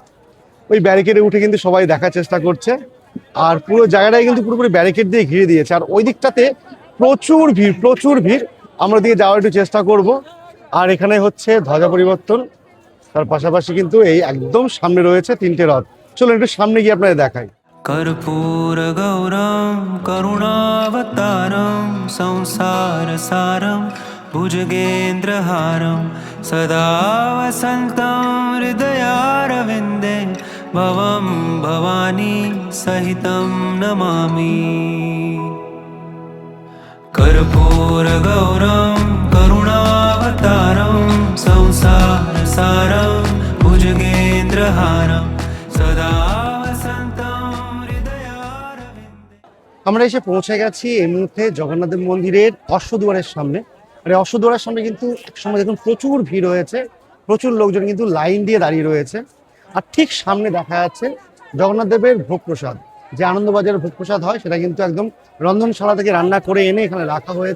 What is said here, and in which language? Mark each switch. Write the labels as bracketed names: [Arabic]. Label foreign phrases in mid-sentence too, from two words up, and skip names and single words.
[Bangla] ওই ব্যারিকেডে উঠে কিন্তু সবাই দেখার চেষ্টা করছে। আর পুরো জায়গাটাই কিন্তু পুরোপুরি ব্যারিকেড দিয়ে ঘিরে দিয়েছে। আর ওই দিকটাতে প্রচুর ভিড়। আমরা দিয়ে যাওয়ার একটু চেষ্টা করব। আর এখানে হচ্ছে ধ্বজা পরিবর্তন, তার পাশাপাশি কিন্তু এই একদম সামনে রয়েছে 3টে রথ। চলুন একটু সামনে গিয়ে আপনাদের দেখাই। [Sanskrit] कर्पूर गौरम करुणावतारम संसार सारम भुजगेन्द्रहारम सदा वसन्तं हृदयारविन्दे भवं भवानी सहितं नमामि। कर्पूर गौरम करुणावतारम संसार सारम भुजगेन्द्रहारम सदा [Bangla] আমরা এসে পৌঁছে গেছি এই মুহূর্তে জগন্নাথ দেব মন্দিরের অশ্বদুয়ারের সামনে। আর এই অশ্বদুয়ারের সামনে কিন্তু একসময় দেখুন প্রচুর ভিড় হয়েছে, প্রচুর লোকজন কিন্তু লাইন দিয়ে দাঁড়িয়ে রয়েছে। আর ঠিক সামনে দেখা যাচ্ছে জগন্নাথ দেবের ভোগ প্রসাদ, যে আনন্দবাজারের ভোগ প্রসাদ হয়, সেটা কিন্তু একদম রন্ধনশালা থেকে রান্না করে এনে এখানে রাখা হয়েছে।